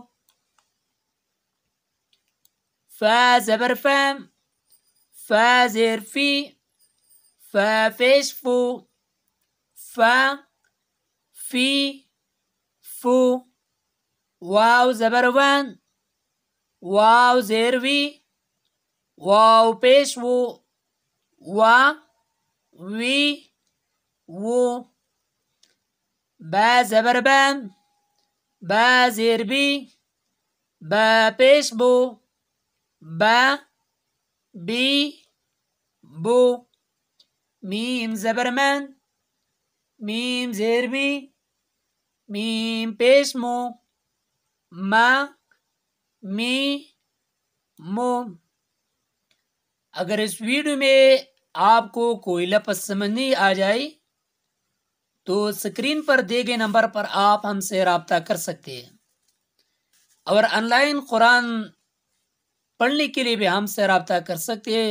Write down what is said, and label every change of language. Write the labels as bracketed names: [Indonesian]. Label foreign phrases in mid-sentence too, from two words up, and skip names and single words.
[Urdu] فا زبر فام، فا زیر فی، فا پیش فو، فا فی فو. واو زبر وان، واو زیر وی، واو پیش وو، وا وی وو. با زبر بان، با زیر بی، با پیش بو، با بی بو. میم زبر من، میم زیر می، میم پیش مو، ما می مو. اگر اس ویڈیو میں آپ کو کوئی لفظ سمجھ نہیں آ جائے تو اسکرین پر دیے گئے نمبر پر آپ ہم سے رابطہ کر سکتے ہیں، اور آن لائن قرآن پڑھنے کے لیے بھی ہم سے رابطہ کر سکتے ہیں۔